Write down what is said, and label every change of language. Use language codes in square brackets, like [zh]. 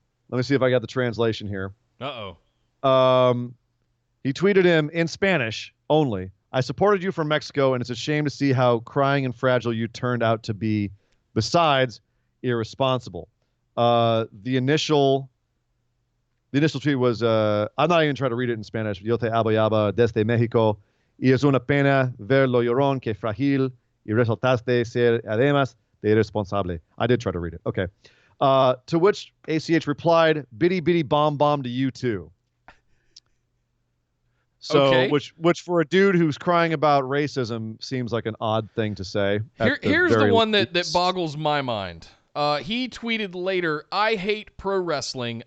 [en] Let me see if I got the translation here. He tweeted him in Spanish only. I supported you from Mexico, and it's a shame to see how crying and fragile you turned out to be. Besides, irresponsible. The initial tweet was, I'm not even trying to read it in Spanish. [es] Yo te apoyaba desde México y es una pena ver lo llorón que frágil y resultaste ser además de irresponsable. [en] I did try to read it. Okay. To which ACH replied, bitty bitty bomb to you too. So, okay. which for a dude who's crying about racism seems like an odd thing to say. Here's the one that boggles my mind. He tweeted later, I hate pro wrestling.